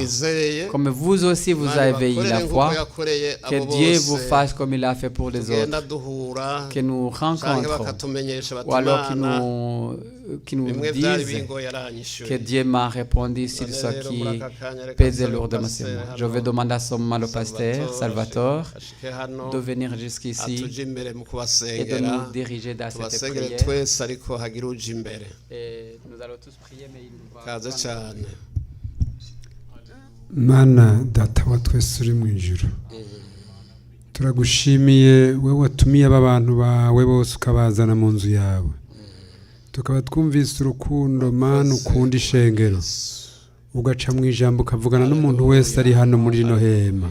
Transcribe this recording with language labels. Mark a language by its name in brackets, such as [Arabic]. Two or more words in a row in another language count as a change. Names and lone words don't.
[French] Comme vous aussi, vous avez eu la foi, que Dieu vous fasse comme il a fait pour les autres, que nous rencontrons, ou alors qu'il nous dise que Dieu m'a répondu sur ce qui pesait lourdement sur moi. Je vais demander à ce moment le pasteur Salvatore de venir jusqu'ici et de nous diriger dans cette prière. Et nous allons tous prier, mais il va... [Rundi] Mana data wa twese uri mu ijuru, turagushimiye we watumiye aba bantu bawe bose ukabazana mu nzu yawe, tukaba twumvise urukundo Mana ukunda ishengero, ugaca mu ijambo ukavugana n'umuntu wese ari hano muri rino hema.